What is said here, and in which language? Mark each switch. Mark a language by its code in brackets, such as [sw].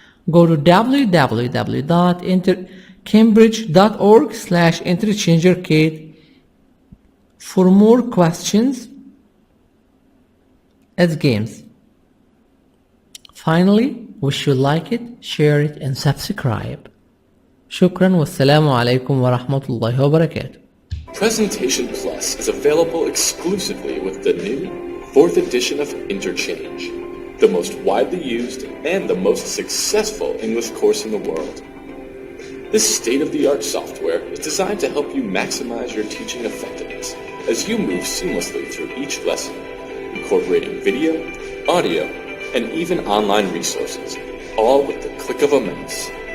[en] Go to www.cambridge.org/interchangearcade for more questions as games. Finally, wish you like it, share it and subscribe. [ar] شكرا والسلام عليكم ورحمة الله وبركاته. [en] Presentation Plus is available exclusively with the new 4th edition of Interchange, the most widely used and the most successful English course in the world. This state-of-the-art software is designed to help you maximize your teaching effectiveness as you move seamlessly through each lesson, incorporating video, audio, and even online resources, all with the click of a mouse.